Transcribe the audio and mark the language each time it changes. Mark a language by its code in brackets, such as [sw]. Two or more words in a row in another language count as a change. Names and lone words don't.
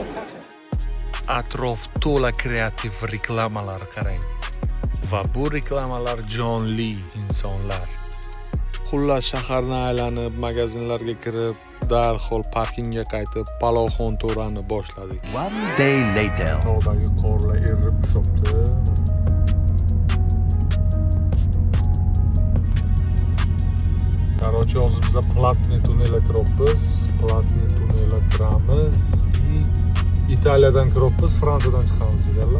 [uz] Atrof to'la kreativ reklamalar qarang. Va bu reklamalar jonli insonlar. Xullas shaharni aylanib, magazinlarga kirib, darhol parkingga qaytib, palovxon to'rani boshladik. [en] One day later. [uz] Tog'dagi qorlar erib tushibdi. Короче, hozir biz platniy tunnelga kiramiz. Platniy tunnelga kiramiz. Italiyadan kiramiz, Fransiyadan chiqamiz deganlar.